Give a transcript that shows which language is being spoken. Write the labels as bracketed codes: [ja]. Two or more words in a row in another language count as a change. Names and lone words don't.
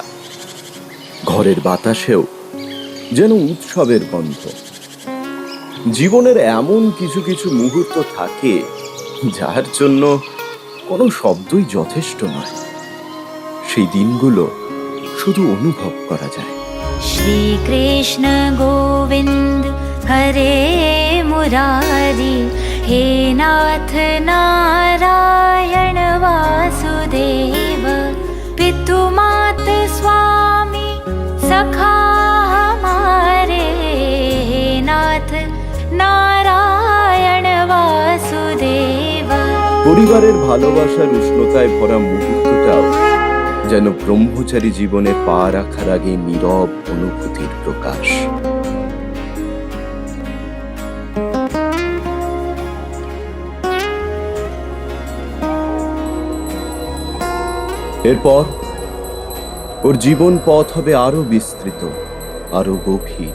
[bn] ঘরের বাতাসেও যেন উৎসবের গন্ধ। জীবনের এমন কিছু কিছু মুহূর্ত থাকে যার জন্য কোনো শব্দই যথেষ্ট নয়। সেই দিনগুলো শুধু অনুভব করা যায়। [sa] श्रीकृष्ण गोविन्द हरे मुरारी, हे नाथ नारायण वासुदेव, [hi] पितु मात स्वामी सखा हमारे, [sa] हे नाथ नारायण वासुदेव। [bn] পরিবারের ভালোবাসার উষ্ণতায় ভরা মুহূর্তটাও যেন ব্রহ্মচারী জীবনে পা রাখার আগে নীরব অনুভূতির প্রকাশ। এরপর ওর জীবন পথ হবে আরো বিস্তৃত, আরো গভীর।